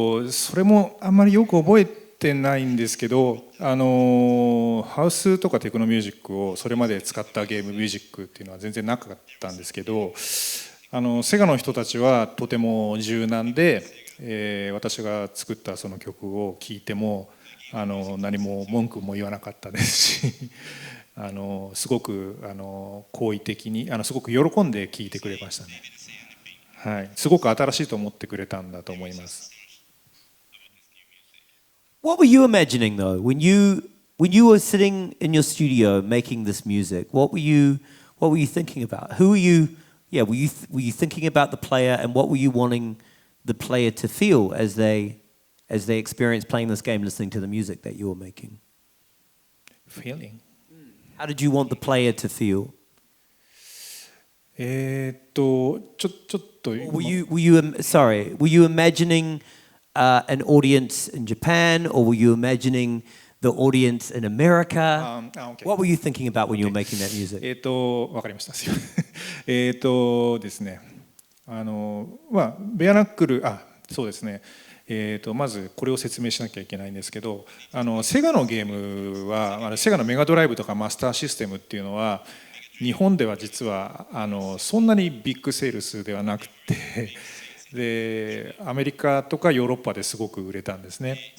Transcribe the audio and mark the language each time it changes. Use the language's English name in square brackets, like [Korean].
[Japanese] それもあんまりよく覚えてないんですけど、ハウスとかテクノミュージックをそれまで使ったゲームミュージックっていうのは全然なかったんですけど、セガの人たちはとても柔軟で、私が作ったその曲を聴いても何も文句も言わなかったですしすごく好意的にすごく喜んで聴いてくれましたね。はい、すごく新しいと思ってくれたんだと思います。 [English] What were you imagining though when you were sitting in your studio making this music? What were you thinking about? Who were you? Yeah, were you thinking about the player, and what were you wanting the player to feel as they experience playing this game, listening to the music that you were making? Feeling. How did you want the player to feel? [Japanese] ちょっと [English] Were you imagining an audience in Japan, or were you imagining the audience in America? Okay. What were you thinking about when you were making that music? [Japanese] わかりました。すいません。ですね。ベアナックル、そうですね。まずこれを説明しなきゃいけないんですけど、セガのゲームはセガのメガドライブとかマスターシステムっていうのは日本では実はそんなにビッグセールスではなくてでアメリカとかヨーロッパですごく売れたんですね。